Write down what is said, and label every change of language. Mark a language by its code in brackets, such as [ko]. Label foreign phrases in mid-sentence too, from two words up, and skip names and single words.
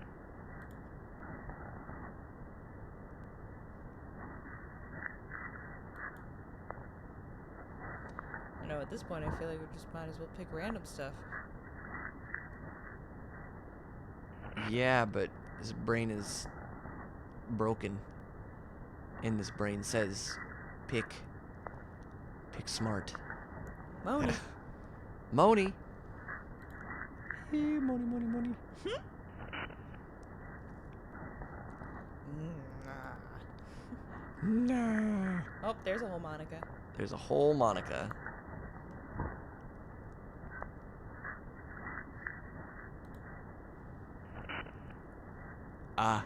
[en] I know, at this point I feel like we just might as well pick random stuff. Yeah, but his brain is broken. And his brain says, pick smart. Moni. Moni. Hey, Moni. Nah. Oh, there's a whole Monica. There's a whole Monica. Ah.